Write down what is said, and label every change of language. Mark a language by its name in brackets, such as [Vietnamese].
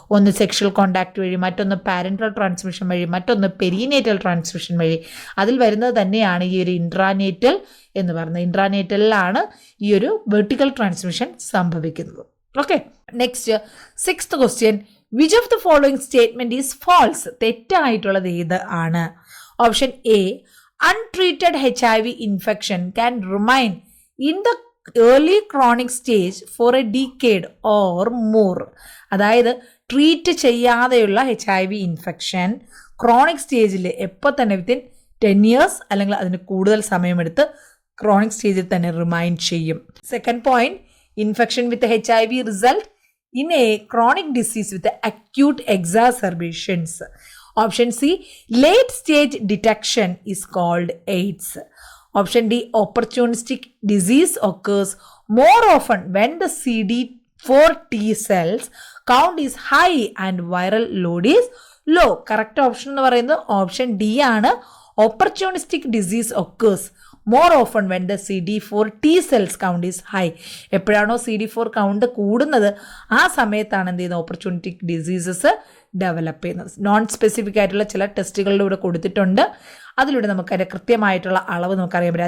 [Malayalam] ഒന്ന് sexual contact വഴി, മറ്റൊന്ന് പാരൻ്റൽ ട്രാൻസ്മിഷൻ വഴി, മറ്റൊന്ന് പെരിനേറ്റൽ ട്രാൻസ്മിഷൻ വഴി. അതിൽ വരുന്നത് തന്നെയാണ് ഈ ഒരു ഇൻട്രാനേറ്റൽ എന്ന് പറയുന്നത്. ഇൻട്രാനേറ്റലിലാണ് ഈ ഒരു വെർട്ടിക്കൽ ട്രാൻസ്മിഷൻ സംഭവിക്കുന്നത്. [English] Okay, next, sixth question. Which of the following statement is false? [Malayalam] തെറ്റായിട്ടുള്ളത് ഏത് ആണ്? [English] Option A, untreated HIV infection can remain in the early chronic stage for a decade or more. [Malayalam] അതായത് ട്രീറ്റ് ചെയ്യാതെയുള്ള HIV ഇൻഫെക്ഷൻ ക്രോണിക് സ്റ്റേജിൽ എപ്പോൾ തന്നെ within 10 years അല്ലെങ്കിൽ അതിന് കൂടുതൽ സമയമെടുത്ത് ക്രോണിക് സ്റ്റേജിൽ തന്നെ റിമൈൻ ചെയ്യും. [English] Second point, infection with HIV result in a chronic disease with acute exacerbations. Option C, late stage detection is called AIDS. Option D, opportunistic disease occurs more often when the CD4 T cells count is high and viral load is low. Correct option [Malayalam] എന്ന് പറയുന്നത് option D ആണ്. [English] Opportunistic disease occurs more often when the CD4 T cells count is high. [Malayalam] എപ്പോഴാണോ CD4 count കൂടുന്നത് ആ സമയത്താണ് എന്ത് ചെയ്യുന്നത്, ഓപ്പർച്യൂണിറ്റിക് diseases develop ചെയ്യുന്നത്. നോൺ സ്പെസിഫിക് ആയിട്ടുള്ള ചില ടെസ്റ്റുകളിലൂടെ കൊടുത്തിട്ടുണ്ട്. അതിലൂടെ നമുക്കതിൻ്റെ കൃത്യമായിട്ടുള്ള അളവ് നമുക്കറിയാൻ പറ്റും.